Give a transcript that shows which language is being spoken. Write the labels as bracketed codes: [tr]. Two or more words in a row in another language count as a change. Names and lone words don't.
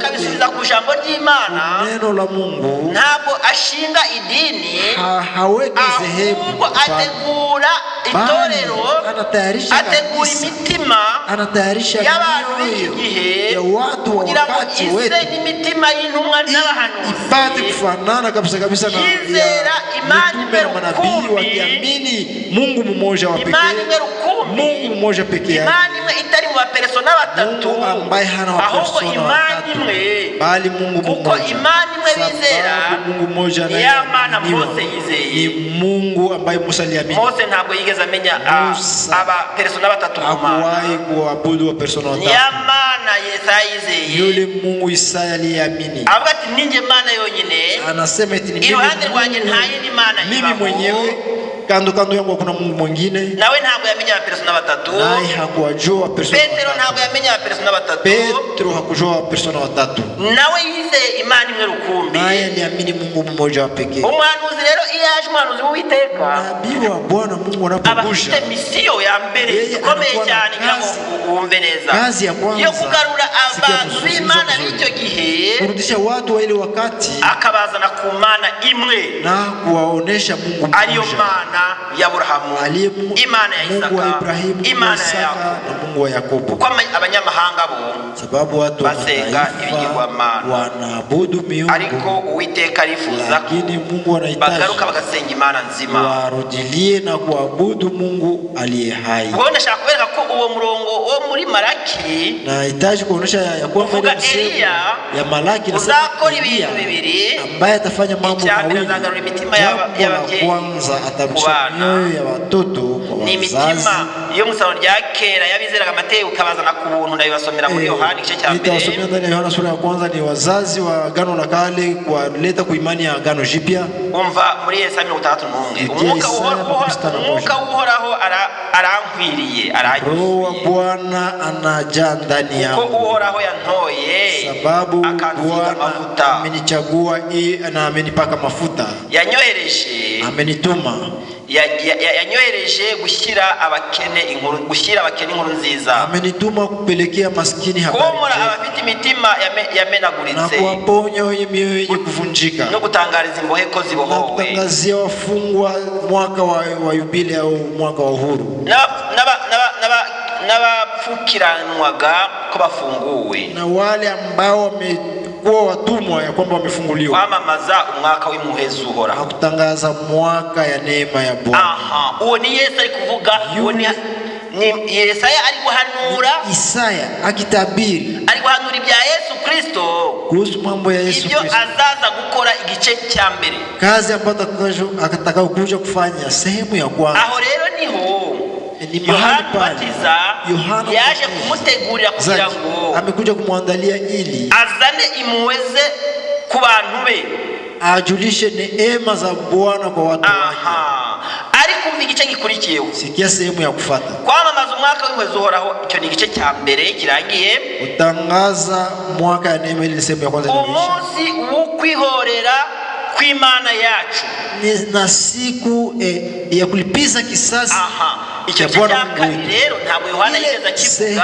[rw] akabisubiza ku jambo ry'Imana. [sw] neno la Mungu. [rw] Ntabwo ashinga idini, [sw] Haweki sehemu, [rw] ahubwo ategura itorero, [sw] anatayarisha [rw] ategura [sw] kanisa, [rw] imitima [sw] anatayarisha [rw] y'abantu b'iki [sw] mioyo [rw] gihe [sw] ya watu wa [rw] kugira ngo [sw] wakati [rw] ise [sw] wetu [rw] n'imitima y'intumwa ipate n'abahanuzi [sw] kufanana kabisa kabisa na [rw] yizera Imana [sw] mitume na manabii, [rw] rukumbi, [sw] wakiamini Mungu mmoja wa [rw] Imana [sw] pekee, [rw] imwe rukumbi, [sw] Mungu mmoja pekee yake, [rw] Imana imwe itari mu bapersona batatu, [sw] Mungu ambaye hana [rw] ahubwo [sw] wapersona [rw] Imana [sw] watatu, [rw] imwe, [sw] bali Mungu [rw] kuko [sw] mmoja. [rw] Imana imwe bizera [sw] Sababu Mungu mmoja [rw] ni ya Mana [sw] anayeaminiwa [rw] Mose yizeye. [sw] ni Mungu ambaye Musa aliamini. [rw] Mose ntabwo yigeze amenya [sw] Musa [rw] abapersona batatu mu [sw] hakuwahi [rw] Mana, [sw] kuabudu wa persona [rw] ni [sw] watatu. [rw] ya Mana Yesaya yizeye. [sw] Yule Mungu Isaya aliamini, [rw] Avuga ati ninjye Mana yonyine, [sw] anasema eti ni mimi [rw] iruhande rwanjye [sw] Mungu, [rw] nta yindi Mana [sw] mimi [rw] ibaho. [sw] mwenyewe, kando kando yangu hakuna Mungu mwingine. [rw] Nawe ntabwo yamenya abapersona batatu. [sw] Naye hakuwajua persona [rw] Petero ntabwo [sw] watatu. [rw] yamenya abapersona batatu. [sw] Petro hakujua persona watatu, [rw] Nawe yizeye Imana imwe rukumbi. [sw] naye aliamini Mungu mmoja wa pekee. [rw] Umuhanuzi rero iyo yaje, umuhanuzi w'Uwiteka [sw] Nabii wa Bwana Mungu [rw] aba [sw] anapogusha, [rw] afite misiyo ya mbere [sw] Yeye [rw] ikomeye [sw] anakuwa na [rw] cyane, kugira ngo [sw] kazi- [rw] wumve neza, [sw] kazi ya kwanza, [rw] yo kugarura [sw] sikia [rw] abantu [sw] mzuri, [rw] b'Imana [sw] mzuri. [rw] b'icyo gihe, [sw] kurudisha watu wa ile wakati [rw] akabazana ku Mana imwe, [sw] na kuwaonesha Mungu [rw] ariyo [sw] mmoja, [rw] Mana ya Aburahamu, [sw] aliye [rw] Imana ya [sw] Mungu wa [rw] Isaka, [sw] Ibrahimu, Mungu wa [rw] Imana ya [sw] Isaka [rw] Yakobo. [sw] na Mungu wa Yakobo. [rw] Kuko abanyamahanga bo [sw] Sababu watu wa [rw] basenga [sw] mataifa [rw] ibigirwamana, [sw] wanaabudu miungu, [rw] ariko Uwiteka arifuza ko [sw] lakini Mungu anahitaji [rw] bagaruka bagasenga Imana nzima. [sw] warudilie na kuabudu Mungu aliye hai. [rw] Ubwo ndashaka kubereka ko uwo murongo wo muri Malaki [sw] Nahitaji kuonesha ya kwamba [rw] uvuga [sw] ile msemo [rw] Eliya [sw] ya Malaki [rw] uzakora [sw] Eliya [rw] ibintu bibiri. [sw] ambaye atafanya mambo [rw] Icya mbere [sw] mawili. [rw] azagarura imitima [sw] Jambo la [rw] y'ababyeyi [sw] kwanza [rw] ku [sw] atarusha [rw] bana. [sw] mioyo ya watoto kwa [rw] Ni [sw] wazazi. [rw] imitima yo mu isano rya kera y'abizeraga amateka ukabazana ku buntu. Ndabibasomera muri Yohana igice cya mbere. [sw] Nitawasomea ndani ya Yohana sura ya kwanza. Ni wazazi wa agano la kale kuwaleta ku imani ya agano jipya. [rw] Umva muri Yesaya 61, umwuka w'Uhoraho arankwiriye, [sw] Roho wa Bwana anajaa ndani [rw] kuko [sw] yangu, [rw] Uhoraho yantoye [sw] sababu [rw] akansiga [sw] Bwana [rw] amavuta, [sw] amenichagua na amenipaka mafuta, [rw] yanyohereje [sw] amenituma [rw] yanyohereje gushyira abakene inkuru nziza, [sw] amenituma kupelekea maskini habari [rw] komora [sw] njema, [rw] abafite imitima [sw] na [rw] yamenaguritse, [sw] kuwaponya wenye mioyo yenye kuvunjika, [rw] no gutangariza imbohe ko [sw] na [rw] zibohowe, [sw] kutangazia wafungwa mwaka wa yubile au mwaka wa uhuru, [rw] n'abapfukiranwaga ko bafunguwe, [sw] na wale ambao wamekuwa watumwa ya kwamba wamefunguliwa, [rw] kwamamaza umwaka w'impuhwe z'Uhoraho, [sw] na kutangaza mwaka ya neema ya Bwana. [rw] aha, uwo ni Yesu ari kuvuga, uwo ni Yesaya ari guhanura, [sw] Isaya akitabiri [rw] ari guhanura ibya Yesu Kristo, [sw] kuhusu mambo ya Yesu [rw] ibyo [sw] Kristo, [rw] azaza gukora igice cya mbere. [sw] kazi ambayo atakayokuja kufanya sehemu ya kwanza. [rw] Aho rero niho [sw] Ni mahali [rw] Yohana [sw] pale [rw] Mbatiza [sw] Yohana [rw] yaje [sw] Mbatiza [rw] kumutegurira kugira ngo [sw] amekuja kumwandalia ili [rw] azane impuhwe ze ku bantu be, [sw] ajulishe neema za Bwana kwa watu wake. [rw] aha, ariko umva igice gikurikiyeho, [sw] Sikia sehemu ya kufuata. [rw] kwamamaza umwaka w'impuhwe z'Uhoraho, icyo ni igice cya mbere kirangiye. [sw] Utangaza mwaka ya neema, ili ni sehemu ya kwanza inaisha. [rw] Umunsi wo kwihorera kw'Imana yacu, [sw] Na siku ya kulipiza kisasi. [rw] aha, icyo gice cya kabiri rero ntabwo Yohana yigeze akivuga.